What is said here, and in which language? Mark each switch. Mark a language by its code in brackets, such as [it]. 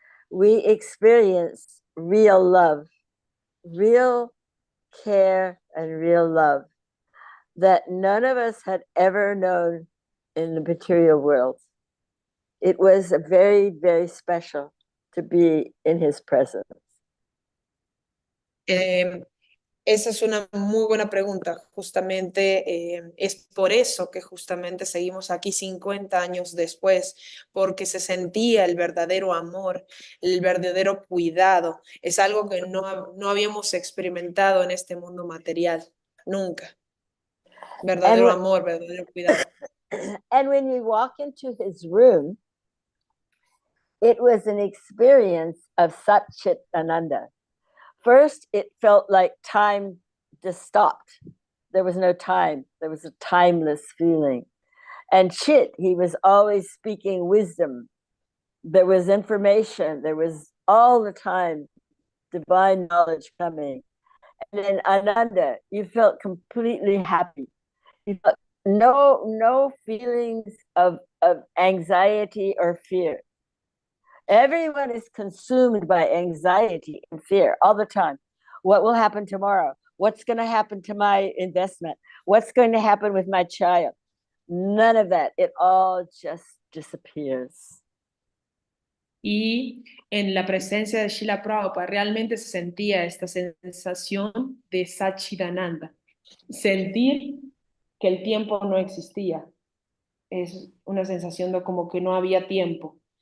[en] We experienced real love, real care, and real love that none of us had ever known in the material world. It was very, very special to be in his presence. [es] Esa es una muy buena pregunta. Justamente es por eso que justamente seguimos aquí 50 años después, porque se sentía el verdadero amor, el verdadero cuidado. Es algo que no habíamos experimentado en este mundo material, nunca. Verdadero amor, verdadero cuidado. [en] And when you walk into his room, it was an experience of Satchit Ananda. First, it felt like time just stopped. There was no time. There was a timeless feeling. And Chit, he was always speaking wisdom. There was information. There was all the time divine knowledge coming. And then Ananda, you felt completely happy. You felt no feelings of anxiety or fear. Everyone is consumed by anxiety and fear all the time. What will happen tomorrow? What's going to happen to my investment? What's going to happen with my child? None of that. It all just disappears. [es] Y en la presencia de Śrīla Prabhupāda realmente se sentía esta sensación de Satchidananda. Sentir que el tiempo no existía. Es una sensación de como que no había tiempo.